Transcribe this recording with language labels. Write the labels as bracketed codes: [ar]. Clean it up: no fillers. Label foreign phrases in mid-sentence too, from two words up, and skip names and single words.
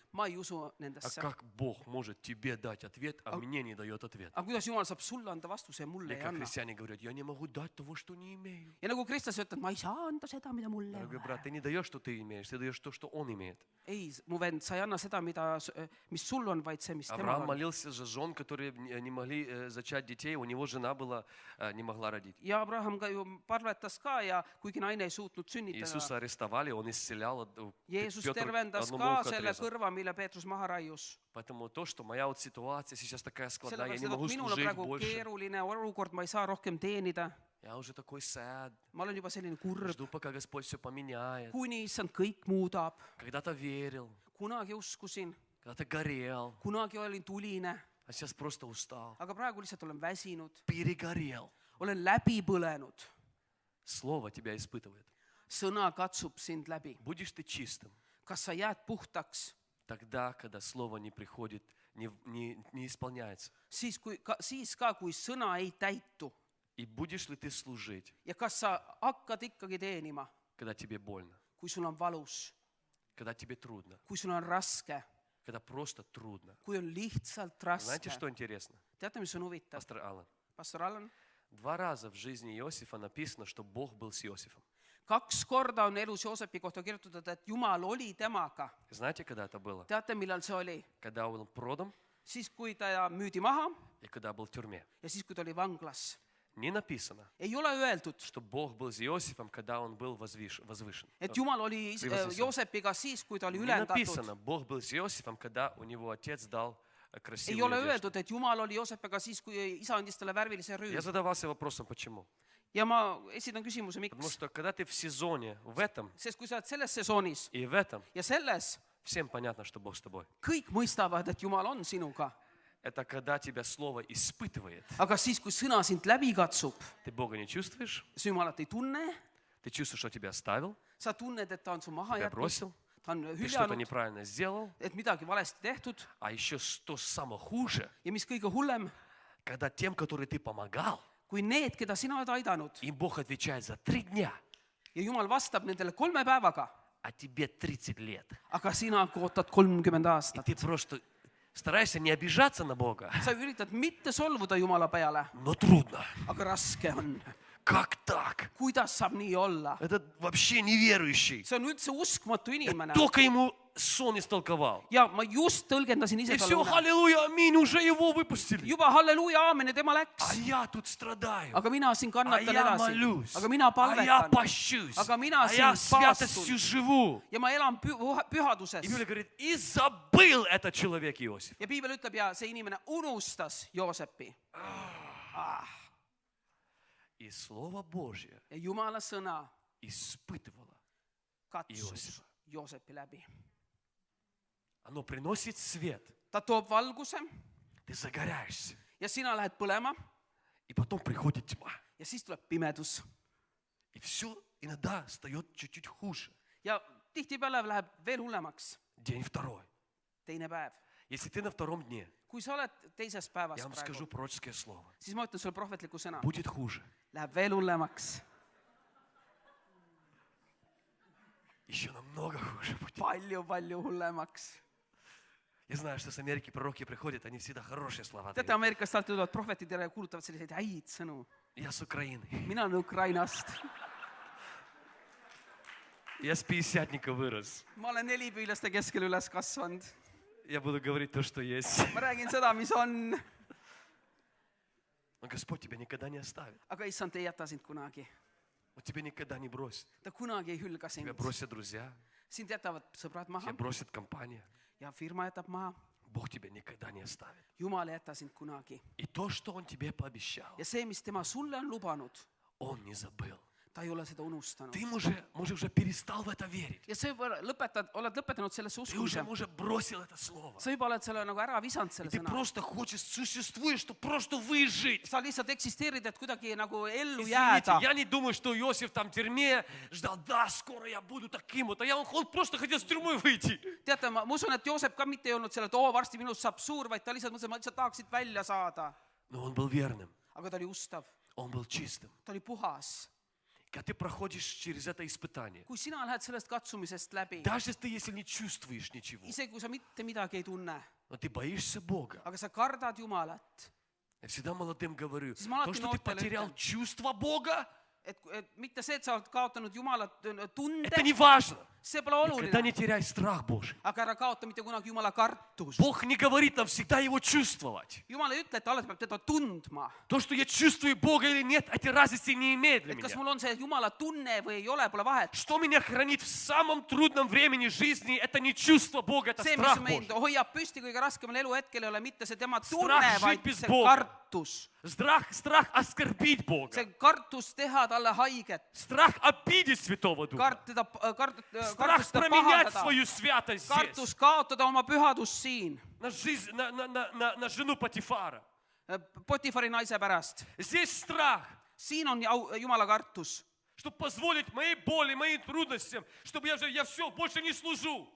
[et] ma ei usu [ru] А [et] nendesse. [ru] как Бог может тебе дать ответ, а мне не дает ответ? [et] Aga kuidas Jumal saab sulle anda vastuse ja mulle [ru] Или [et] ei [ru] как [et] anna? [ru] христиане говорят, я не могу дать того, что не имею. [et] Ja nagu Kristus ütleb, ma ei saa anda seda, mida mulle ei [ru] Дорогой [et] ole. [ru] брат, ты не даешь, что ты имеешь, ты даешь то, что он имеет. [et] Ei, mu vend, sa ei anna seda, mis sul on, vaid see, mis temal [ru] Авраам [et] on. [ru] молился за жен, которые не могли зачать детей, у него жена была, не могла родить. [et] Ja Abraham ka ju palvetas ka ja kuigi naine ei suutnud sünnitada, [ru] Иисуса арестовали, он исцелял. [et] Jeesus [ru] Петр [et] tervendas [ru] одному [et] ka [ru] ухо [et] selle [ru] отрезал. [et] kõrva, mille Peetrus maha raius. [ru] Поэтому то, что моя вот ситуация сейчас такая складная, я [et] Sellepärast, [ru] не [et] et [ru] могу [et] minul on [ru] служить [et] praegu [ru] больше. [et] keeruline olukord, ma ei saa rohkem teenida. [ru] Я уже такой sad, [et] Ma olen juba selline kurb, [ru] жду, пока Господь все поменяет. [et] kuni issand kõik muudab. [ru] Когда-то верил, [et] Kunagi uskusin, [ru] когда-то горел, [et] kunagi olin tuline, [ru] а сейчас просто устал. [et] aga praegu lihtsalt olen väsinud, [ru] Перегорел. [et] olen läbi põlenud. [ru] Слово тебя испытывает. [et] Sõna katsub sind läbi. [ru] Будешь ты чистым [et] Kas sa jääd puhtaks [ru] тогда, когда слово не приходит, не исполняется. [et] siis ka, kui sõna ei täitu. [ru] И будешь ли ты служить, [et] Ja kas sa hakkad ikkagi teenima, [ru] когда тебе больно, [et] kui sul on valus, [ru] когда тебе трудно, [et] kui sul on raske, [ru] когда просто трудно. [et] kui on lihtsalt [ru] Знаете, [et] raske. [ru] что интересно, [et] Teate, mis on huvitav? [ru] пастор Аллан? [et] Pastor Allan, [ru] 2 раза в жизни Иосифа написано, что Бог был с Иосифом. [et] 2 korda on elus Joosepi kohta kirjutatud, et Jumal oli temaga. [ru] Знаете, когда это было? [et] Teate, millal see oli? [ru] Когда он был продан [et] Siis, kui ta müüdi maha [ru] и когда был в тюрьме. [et] ja siis, kui ta oli vanglas. [ru] Не написано, [et] Ei ole öeldud, [ru] что Бог был с Иосифом, когда он был возвышен. [et] et Jumal oli Joosepiga siis, kui ta oli [ru] Не [et] ülendatud. [ru] написано, Бог был с Иосифом, когда у него отец дал [et] Ei [ru] красивую [et] ole [ru] одежду. [et] öeldud, et Jumal oli Joosepiga siis, kui isa andis talle värvilise [ru] Я [et] rüü. [ru] задавался вопросом, почему. [et] Ja ma esitan küsimuse, [ru] Потому [et] miks. [ru] что когда ты в сезоне, в этом [et] Sest kui sa oled selles sesoonis [ru] и в этом, [et] ja selles, [ru] всем понятно, что Бог с тобой. [et] kõik mõistavad, et Jumal on sinuga. [ru] Это когда тебя слово испытывает. [et] Aga siis, kui sõna sind läbi katsub, [ru] Ты Бога не чувствуешь, [et] sa Jumalat ei tunne, [ru] ты чувствуешь, что тебя оставил, [et] sa tunned, et ta on su maha [ru] тебя [et] jätnud, [ru] бросил, [et] ta on [ru] ты что-то [et] hüljanud, [ru] неправильно сделал. [et] et midagi valesti tehtud [ru] А еще что самое хуже, [et] ja mis kõige hullem, [ru] когда тем, которые ты помогал, [et] kui need, keda sina oled aidanud [ru] им Бог отвечает за 3 дня, [et] ja Jumal vastab nendele 3 päevaga, [ru] а тебе 30 лет. [et] aga sina ootad 30 [ru] И [et] aastat. [ru] ты просто стараешься не обижаться на Бога, [et] Sa üritad mitte solvuda Jumala peale, [ru] но трудно. [et] aga raske on. [ru] Как так? [et] Kuidas saab nii olla? [ru] Этот вообще неверующий. [et] See on üldse uskmatu inimene. [ru] Только ему сон истолковал. [et] Ja ma just tõlgendasin ise [ru] И все, [et] talle une. [ru] аллилуйя, аминь, уже его выпустили. [et] Juba halleluuja, aamen ja tema [ru] А [et] läks. [ru] я тут страдаю. [et] Aga mina siin [ru] А [et] kannatan [ru] я [et] edasi. [ru] молюсь. [et] Aga mina [ru] А я [et] palvetan. [ru] пощусь. [et] Aga mina [ru] А я [et] siin [ru] святостью [et] paastun. [ru] живу. [et] Ja ma elan pühaduses. [ru] И Библия говорит, и забыл этот человек Иосиф. [et] Ja piibel ütleb, ja see inimene unustas Joosepi. [ru] И Слово Божье [et] Ja Jumala sõna [ru] испытывало. [et] katsus Joosep. Joosepi läbi. [ru] Оно приносит свет. [et] Ta toob valguse [ru] Ты загоряешься. [et] ja sina lähed põlema [ru] И потом приходит тьма. [et] ja siis tuleb pimedus. [ru] И все иногда стает чуть-чуть хуже. [et] Ja tihtipeale läheb veel hullemaks. [ru] День 2. [et] Teine päev. [ru] Если ты на 2 дне, [et] Kui sa oled teises päevas [ru] я вам [et] praegu, [ru] скажу пророческое слово. [et] siis ma ütlen sulle prohvetlikku sõna. [ru] Будет хуже. [et] Läheb veel hullemaks. [ru] еще намного хуже будет. [et] palju hullemaks. [ru] Я знаю, что с Америки пророки приходят, они всегда хорошие слова [et] Teate, [ru] дают. [et] Ameerikast alati tulevad prohvetid ja kuulutavad selliseid häid sõnu. [ru] Я с Украины. [et] Mina olen Ukrainast. [ru] Я с пятидесятника вырос. [et] Ma olen nelipüülaste keskel üles kasvanud. [ru] Я буду говорить то, что есть. [et] Ma räägin seda, mis on. [ru] Но Господь тебя никогда не оставит. [et] Aga issand ei jäta sind kunagi. [ru] Он тебя никогда не бросит. [et] Ta kunagi ei hülga [ru] Тебя [et] sind. [ru] бросят друзья, [et] Sind jätavad sõbrad maha [ru] тебя бросит компания. [et] ja firma jätab maha. [ru] Бог тебя никогда не оставит. [et] Jumal ei jäta sind kunagi. [ru] И то, что Он тебе пообещал, [et] Ja see, mis tema sulle on lubanud, [ru] Он не забыл. [et] ta ei ole seda unustanud. [ru] Ты уже перестал в это верить. [et] Ja sa juba oled lõpetanud sellesse [ru] Ты [et] uskumise. [ru] уже бросил это слово. [et] Sa juba oled selle nagu ära visanud [ru] И [et] selle [ru] ты [et] sõna. [ru] просто хочешь, существуешь, чтобы просто выжить. [et] Sa lihtsalt eksisteerid, et kuidagi nagu ellu [ru] Извините, [et] jääda. [ru] я не думаю, что Иосиф там в тюрьме ждал, да, скоро я буду таким вот. Он просто хотел с тюрьмы выйти. [et] Teate, ma usun, et Joosep ka mitte ei olnud selle, et varsti minust saab suur, vaid ta lihtsalt mõtles, et ma lihtsalt tahaks siit välja saada. [ru] Но он был верным, [et] Aga ta oli ustav, [ru] он был чистым. [et] ta oli puhas. [ru] Когда ты проходишь через это испытание, [et] Kui sina lähed sellest katsumisest läbi, [ru] даже если не чувствуешь ничего, [et] isegi kui sa mitte midagi ei tunne, [ru] но ты боишься Бога. [et] aga sa kardad Jumalat, [ru] Я всегда молодым говорю, [et] Siis ma alati [ru] то, что ты [et] noortele [ru] потерял [et] ütlen. [ru] чувство Бога, [et] et mitte see, et sa oled kaotanud Jumalat tunde, [ru] это не важно. [et] see pole [ru] Никогда не [et] oluline, [ru] теряй страх Божий. [et] aga ära kaota mitte kunagi Jumala kartus. [ru] Бог не говорит нам всегда его чувствовать. [et] Jumal ei ütle, et alati peab teda tundma. [ru] То, что я чувствую Бога или нет, эти разницы не имеют для [et] Et kas [ru] меня. [et] mul on see Jumala tunne või ei ole, pole vahet. [ru] Что меня хранит в самом трудном времени жизни, это не чувство Бога, это [et] See, mis [ru] страх [et] meid [ru] Божий. [et] hoiab püsti kõige raskemal eluhetkel, ei ole mitte see tema [ru] Strah [et] tunne, [ru] žить [et] vaid [ru] без [et] see [ru] Boga. [et] kartus. [ru] Страх оскорбить Бога. [et] See kartus teha talle haiget. [ru] Страх обидеть Святого Духа. Страх [et] Kartus teda [ru] променять [et] pahandada. [ru] свою святость [et] Kartus [ru] здесь. [et] kaotada oma pühadust siin. [ru] На жизнь, на жену Патифара. [et] Potifari naise pärast. [ru] Здесь страх, [et] Siin on Jumala kartus. [ru] чтобы позволить моей боли, моим трудностям, чтобы я все, больше не служу.